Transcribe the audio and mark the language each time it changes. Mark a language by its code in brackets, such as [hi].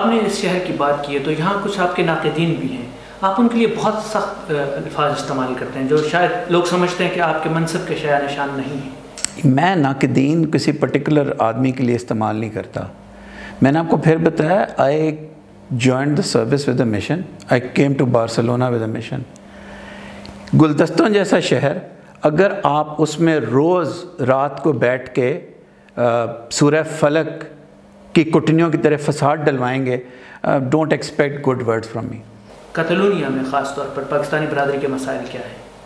[ur] آپ نے اس شہر کی بات کی ہے، تو یہاں کچھ آپ کے ناقدین بھی ہیں، آپ ان کے لیے بہت سخت الفاظ استعمال کرتے ہیں جو شاید لوگ سمجھتے ہیں کہ آپ کے منصب کے شایع نشان نہیں ہیں۔ میں ناقدین کسی پرٹیکولر آدمی کے لیے استعمال نہیں کرتا۔ میں نے آپ کو پھر بتایا، [en] I joined the service with a mission. I came to Barcelona with a mission. [ur] گلدستوں جیسا شہر، اگر آپ اس میں روز رات کو بیٹھ کے سورہ فلک کی کٹنیوں کی طرح فساد ڈلوائیں گے. [en] Don't expect good word from me. [ur] کتالونیا میں خاص طور پر پاکستانی برادری کے مسائل کیا ہیں؟